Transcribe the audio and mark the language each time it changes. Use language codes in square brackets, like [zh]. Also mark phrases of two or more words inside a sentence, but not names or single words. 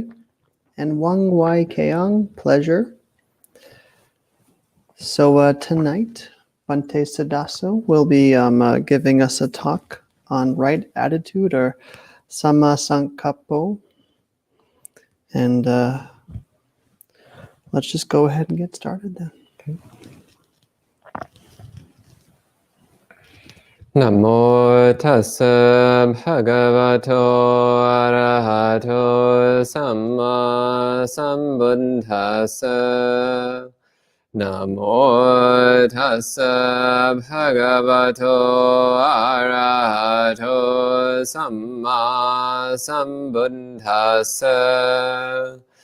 [en] And Wang Wai Keong, pleasure. So tonight, Bhante Suddhāso will be giving us a talk on right attitude, or [pi] Sammā-Saṅkappa. [en] And let's just go ahead and get started then. Okay. [pi] Namo tassa bhagavato arahato samma-sambuddhassa. Namo tassa bhagavato arahato samma-sambuddhassa.